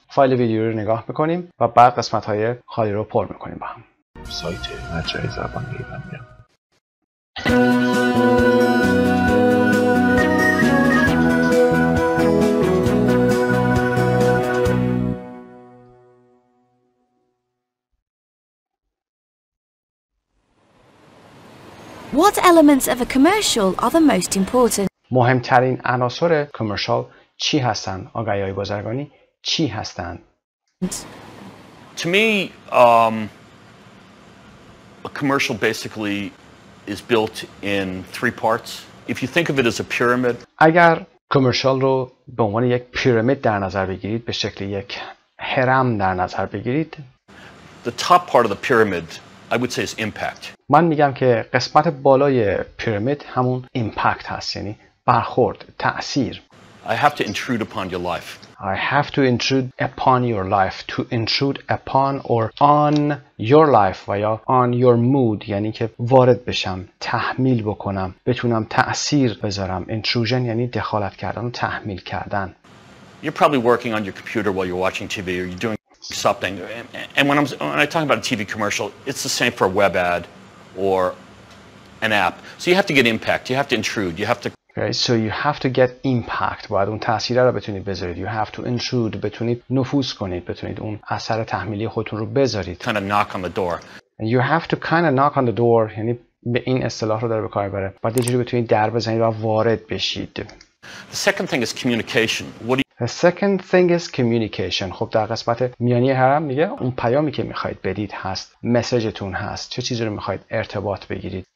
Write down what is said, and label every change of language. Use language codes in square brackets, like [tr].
[fa] فایل ویدیو رو نگاه میکنیم و بعد قسمت‌های خالی رو پر میکنیم با هم. سایت مجموعه زبان ایرانی. [en] What elements of a commercial are the most important? [fa] مهمترین عناصر کامرشال چی هستند؟ آگهی‌های بازرگانی چی هستند؟ [en] To me, a commercial basically is built in three parts. If you think of it as a pyramid. [fa] اگر کامرشال رو به عنوان یک پیرامید در نظر بگیرید، به شکل یک هرم در نظر بگیرید. [en] The top part of the pyramid, I would say, is impact. [fa] من میگم که قسمت بالای پیرامید همون ایمپکت هست، یعنی برخورد، تأثیر. [en] I have to intrude upon your life. I have to intrude upon your life. To intrude upon or on your life [fa] و یا [en] on your mood [fa] یعنی که وارد بشم، تحمیل بکنم، بتونم تأثیر بذارم. Intrusion یعنی دخالت کردن و تحمیل کردن. [en] You're probably working on your computer while you're watching TV or you're doing something. And when I talk about a TV commercial, it's the same for a web ad or an app. So you have to get impact. You have to intrude. You have to. Okay, so you have to get impact. [fa] باید اون تأثیر رو بتونید بذارید. [en] You have to intrude. [fa] بتونید نفوذ کنید. بتونید اون اثر تحمیلی خودتون رو بذارید. [en] Kind of knock on the door. And you have to kind of knock on the door. [fa] یعنی به این اصطلاح رو داره به کار بره. باید یه جوری بتونید در بزنید و وارد بشید. [en] The second thing is communication. The second thing is communication. [fa] خب در قسمت میانی هرم میگه اون پیامی که میخواید بدید هست، مسیجتون هست، چه چیزی رو میخواید ارتباط بگیرید.